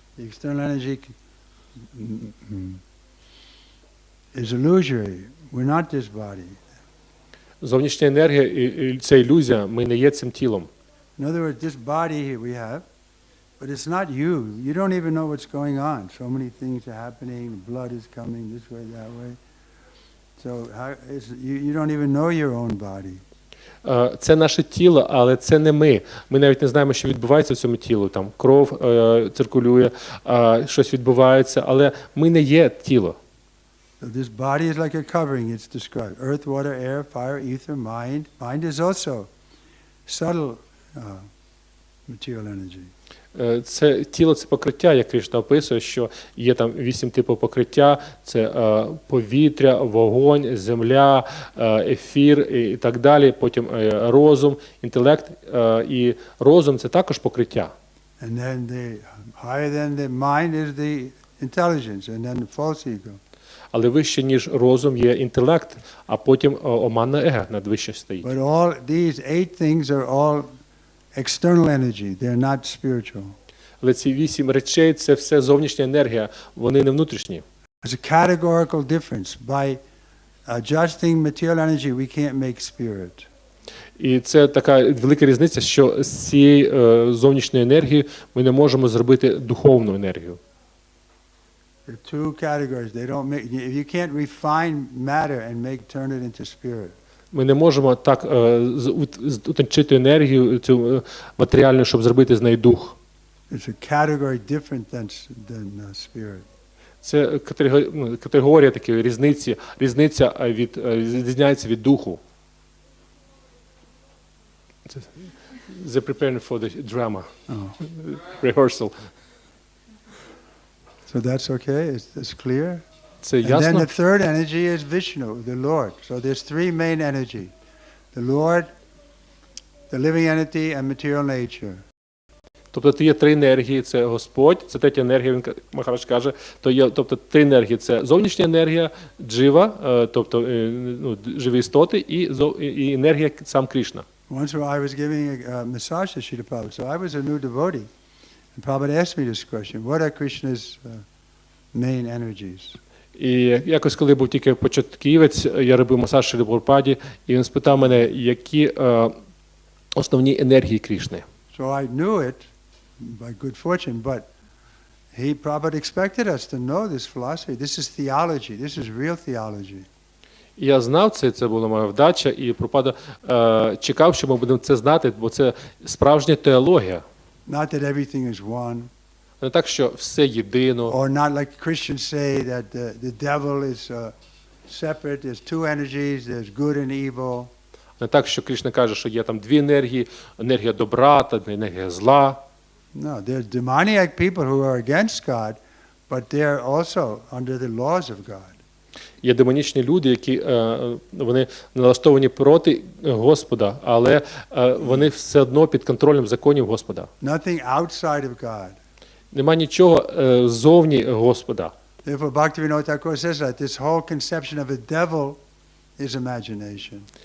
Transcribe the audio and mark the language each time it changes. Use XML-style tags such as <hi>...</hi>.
<en>The external energy is illusory. We're not this body.</en> <uk>Зовнішня енергія – це ілюзія, ми не є цим тілом.</uk> <en>In other words, this body we have, but it's not you. You don't even know what's going on. So many things are happening. Blood is coming this way, that way. So you don't even know your own body.</en> <uk>Це наше тіло, але це не ми. Ми навіть не знаємо, що відбувається в цьому тілу. Там кров циркулює, щось відбувається, але ми не є тіло.</uk> <en>So this body is like a covering, it's described. Earth, water, air, fire, ether, mind. Mind is also subtle material energy.</en> <uk>Це тіло – це покриття, як Кришна описує, що є там 8 типів покриття. Це повітря, вогонь, земля, ефір і так далі. Потім розум, інтелект. І розум – це також покриття.</uk> <en>And then higher than the mind is the intelligence, and then the false ego.</en> <uk>Але вище, ніж розум, є інтелект, а потім оманне его надвище стоїть.</uk> <en>But all these 8 things are all external energy. They're not spiritual.</en> <uk>Але ці 8 речей – це все зовнішня енергія, вони не внутрішні.</uk> <en>There's a categorical difference. By adjusting material energy, we can't make spirit.</en> <uk>І це така велика різниця, що з цієї зовнішньої енергії ми не можемо зробити духовну енергію.</uk> <en>There are two categories. They don't make. You can't refine matter and turn it into spirit.</en> <uk>Ми не можемо так утончити енергію цю матеріальну, щоб зробити з неї дух.</uk> <en>It's a category different than spirit.</en> <uk>Це категорія такої різниця відрізняється від духу.</uk> <en>They're preparing for the drama rehearsal. So that's okay. It's clear.</en> <uk>Це</uk> <en>And then</en> <uk>ясно?</uk> <en>the third energy is Vishnu, the Lord. So there's 3 main energy: the Lord, the living entity, and material nature.</en> <uk>Тобто є три енергії, це Господь, це третя енергія, він Махарадж каже, то є, тобто три енергії, це зовнішня енергія, джива, тобто живі істоти, і енергія сам Крішна.</uk> <en>Once I was giving a massage to Srila Prabhupada, so I was a new devotee. And Prabhupada asked me this question, what are Krishna's main energies?</en> <uk>І якось, коли був тільки початківець, я робив масаж Шрилі Прабхупаді, і він спитав мене, які основні енергії Крішни.</uk> <en>So I knew it by good fortune, but Prabhupada expected us to know this philosophy. This is theology. This is real theology.</en> <uk>І я знав це була моя вдача, і Прабхупада чекав, що ми будемо це знати, бо це справжня теологія.</uk> <en>Not that everything is one.</en> <uk>Не так, що все єдино.</uk> <en>Or not like Christians say that the devil is separate. There's two energies. There's good and evil.</en> <uk>Не так, що Крішна каже, що є там дві енергії, енергія добра та енергія зла.</uk> <en>No, there's demoniac people who are against God, but they're also under the laws of God.</en> <uk>Є демонічні люди, які вони налаштовані проти Господа, але вони все одно під контролем законів Господа.</uk> <en>Nothing outside of God.</en> <uk>Нема нічого зовні Господа.</uk> <en>Therefore, Bhактіведанта says that this whole conception of a devil is imagination.</en>